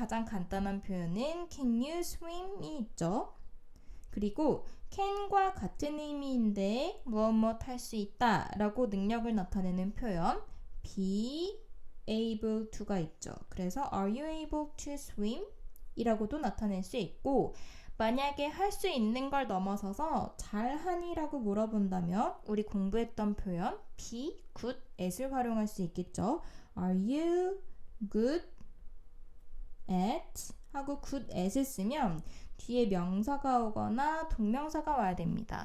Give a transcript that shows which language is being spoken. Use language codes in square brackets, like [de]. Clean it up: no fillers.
[ko] 가장 간단한 표현은 can you swim이 있죠. 그리고 can과 같은 의미인데 무엇 할 수 있다 라고 능력을 나타내는 표현 be able to가 있죠. 그래서 [en] are you able to swim? [ko] 이라고도 나타낼 수 있고 만약에 할 수 있는 걸 넘어서서 잘하니? 라고 물어본다면 우리 공부했던 표현 be good at을 활용할 수 있겠죠. [en] Are you good at? [ko] 하고 good at을 쓰면 뒤에 명사가 오거나 동명사가 와야 됩니다.